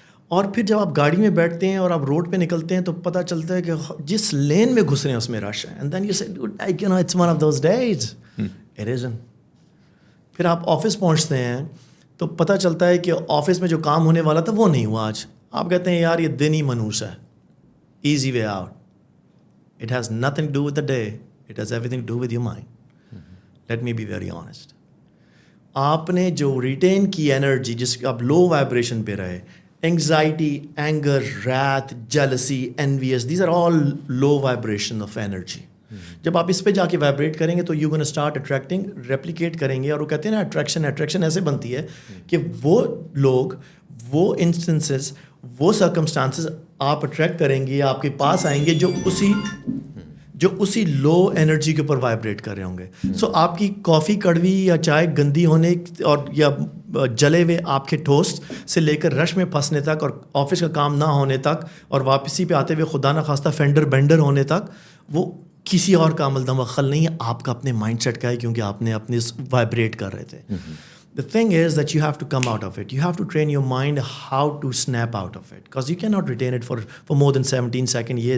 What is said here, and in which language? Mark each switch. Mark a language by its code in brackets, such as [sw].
[ur] اور پھر جب آپ گاڑی میں بیٹھتے ہیں اور آپ روڈ پہ نکلتے ہیں تو پتہ چلتا ہے کہ جس لین میں گھس رہے ہیں اس میں رش ہے. [en] And then you say you know it's one of those days. It isn't. [ur] پھر آپ آفس پہنچتے ہیں تو پتہ چلتا ہے کہ آفس میں جو کام ہونے والا تھا وہ نہیں ہوا آج. آپ کہتے ہیں یار یہ دن ہی منحوس ہے. [en] Easy way out. It has nothing to do with the day. It has everything to do with your mind. Let me be very honest. [ur] آپ نے جو ریٹین کی انرجی جس کی آپ لو وائبریشن پہ رہے, anxiety, anger, wreath, jealousy, envious, [en] these are all low vibration of energy. [ur] جب آپ اس پہ جا کے وائبریٹ کریں گے تو [en] you gonna start attracting, [ur] replicate کریں گے. اور وہ کہتے ہیں نا اٹریکشن ایسے بنتی ہے کہ وہ لوگ, وہ انسٹنسز, وہ سرکمسٹانسز آپ اٹریکٹ کریں گے, آپ کے پاس آئیں گے جو اسی لو انرجی کے اوپر وائبریٹ کر رہے ہوں گے. سو آپ کی کافی کڑوی یا چائے گندی ہونے اور یا جلے ہوئے آپ کے ٹوسٹ سے لے کر رش میں پھنسنے تک اور آفس کا کام نہ ہونے تک اور واپسی پہ آتے ہوئے خدا نہ خواستہ فینڈر بینڈر ہونے تک, وہ کسی اور کا عمل دمخل نہیں ہے, آپ کا اپنے مائنڈ سیٹ کا ہے, کیونکہ آپ نے اپنے وائبریٹ کر رہے تھے. [en] The thing is that you have to come out of it. You have to train your mind how to snap out of it. Because you cannot retain it for more than 17 seconds.